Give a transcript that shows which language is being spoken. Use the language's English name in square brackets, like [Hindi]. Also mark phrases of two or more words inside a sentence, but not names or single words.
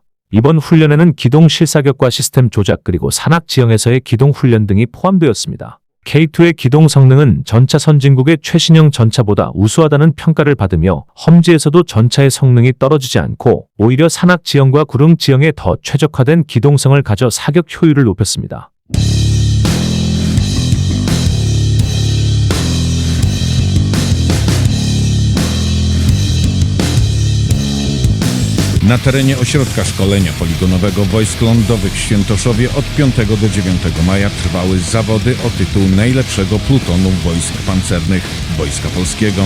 [Korean] 이번 훈련에는 기동 실사격과 시스템 조작 그리고 산악 지형에서의 기동 훈련 등이 포함되었습니다. K2의 기동 성능은 전차 선진국의 최신형 전차보다 우수하다는 평가를 받으며 험지에서도 전차의 성능이 떨어지지 않고 오히려 산악 지형과 구릉 지형에 더 최적화된 기동성을 가져 사격 효율을 높였습니다. [Polish] Na terenie ośrodka szkolenia poligonowego Wojsk Lądowych w Świętoszowie od 5 do 9 maja trwały zawody o tytuł najlepszego plutonu Wojsk Pancernych Wojska Polskiego.